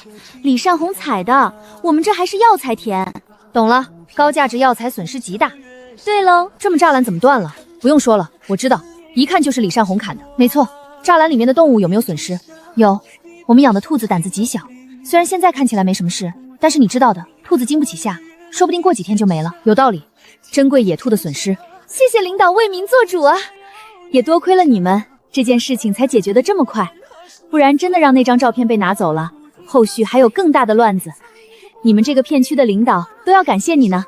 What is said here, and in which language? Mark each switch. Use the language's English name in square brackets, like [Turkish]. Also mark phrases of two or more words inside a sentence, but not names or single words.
[Chinese] 李善红采的，我们这还是药材田。懂了，高价值药材损失极大。对喽，这么栅栏怎么断了？不用说了，我知道，一看就是李善红砍的。没错，栅栏裡面的动物有没有损失？有，我們養的兔子膽子極小，雖然現在看起來沒什麼事，但是你知道的，兔子經不起嚇，說不定過幾天就沒了。有道理，珍貴野兔的損失。謝謝領導為民做主啊！也多虧了你們，這件事情才解決得這麼快，不然真的讓那張照片被拿走了，後續還有更大的亂子。你們這個片區的領導都要感謝你呢。